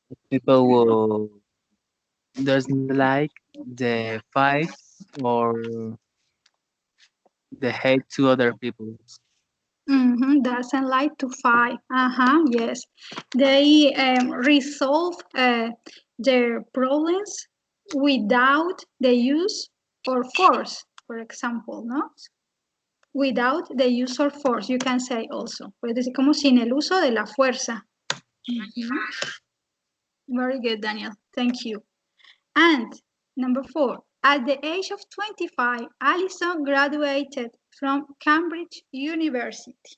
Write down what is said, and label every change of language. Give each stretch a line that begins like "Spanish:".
English: People who doesn't like the fight or the hate to other people. Doesn't like to fight. Yes. They resolve their problems without the use or force, for example, ¿no? Without the use of force, you can say also.
Spanish: Puedes decir como sin el uso de la fuerza.
English: Very good, Daniel. Thank you. And number 4, at the age of 25, Allison graduated from Cambridge University.